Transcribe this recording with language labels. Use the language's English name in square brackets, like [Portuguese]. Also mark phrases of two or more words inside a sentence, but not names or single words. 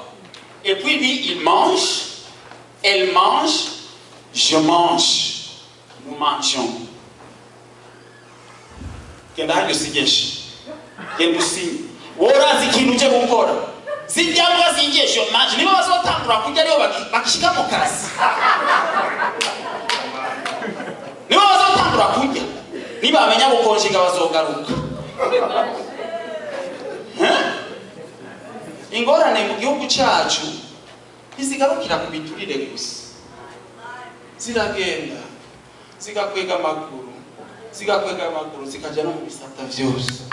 [French] Et puis lui, il mange, elle mange, je mange, nous mangeons. Qu'est-ce que c'est que c'est? Je mange, [Rundi] je niba bazotangura kurya niba bamenya gukonjega bazogaruka ingorane mu gihugu cyacu izigarukira ku biturire gusa ziragenda zigakwega amaguru zikajya no mu bisata byose.